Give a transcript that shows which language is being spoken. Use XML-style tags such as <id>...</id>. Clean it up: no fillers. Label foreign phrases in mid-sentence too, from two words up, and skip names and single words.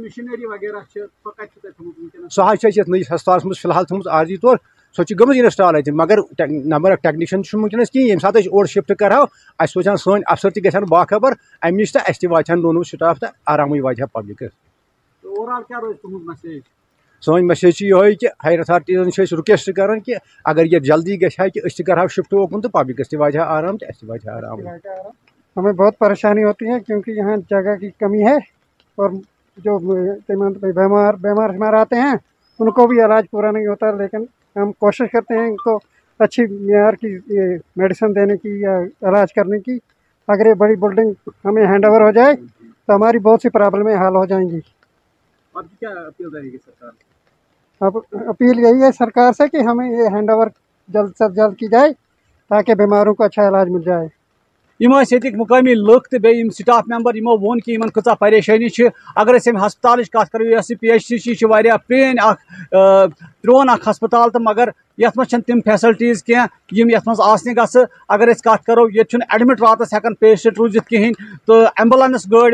<ks>سۄ حظ چھِ اَسہِ یَتھ نٔیِس ہسپتالس منٛز فِلحال تھٲومٕژ عارضی طور سۄ چھِ گٔمٕژ اِنسٹال اَتہِ مگر</ks> <en>number of technician</en> <ks>چھُنہٕ وٕنکیٚنس کِہیٖنۍ ییٚمہِ ساتہٕ أسۍ اور شِفٹ کرہاو اَسہِ سوزہن سٲنۍ افسر تہِ گژھن باخبر اَمہِ نِش تہٕ اَسہِ تہِ واتہِ ہن نوٚو سٹاف تہٕ آرامٕے واتہِ ہا پبلکس سٲنۍ میسیج چھِ یِہوٚے کہِ</ks> <en>higher authorities</en> <ks>چھِ أسۍ رِکویسٹ کران کہِ اگر یہِ جلدی گژھِ ہا کہِ أسۍ تہِ کرہاو شِفٹ اوکُن تہٕ پبلکس تہِ واتہِ ہا آرام تہٕ اَسہِ تہِ واتہِ ہا آرام</ks> <ur>ہمیں بہت پریشانی ہوتی ہے کیونکہ یہاں جگہ کی کمی ہے اور جو بیمار ہمارے آتے ہیں ان کو بھی علاج پورا نہیں ہوتا لیکن ہم کوشش کرتے ہیں ان کو اچھی معیار کی میڈیسن دینے کی یا علاج کرنے کی اگر یہ بڑی بلڈنگ ہمیں</ur> <en>hand over</en> <ur>ہو جائے تو ہماری بہت سی پرابلمیں حل ہو جائیں گی اب اپیل یہی ہے سرکار سے کہ ہمیں یہ</ur> <en>hand over</en> <ur>جلد سے جلد کی جائے تاکہ بیماروں کو اچھا علاج مل جائے</ur> <ks>ییٚتِکۍ مُقٲمی لُکھ تہٕ بیٚیہِ یِم سٹاف ممبر یِمو ووٚن کہِ یِمن کۭژاہ پریشٲنی چھِ اگر أسۍ اَمہِ ہسپتالٕچ کتھ کرو یۄس یہِ PHC چھِ یہِ چھِ واریاہ پرٛٲنۍ اکھ پرٛون اکھ ہسپتال تہٕ مگر یتھ منٛز چھنہٕ تِم فیسلٹیٖز کینٛہہ یِم یتھ منٛز آسنہِ گژھٕ اگر أسۍ کتھ کرو ییٚتہِ چھُنہٕ ایڈمِٹ راتس ہٮ۪کان پیشنٹ روٗزِتھ کِہیٖنۍ تہٕ ایمبولینس گٲڑۍ</ks>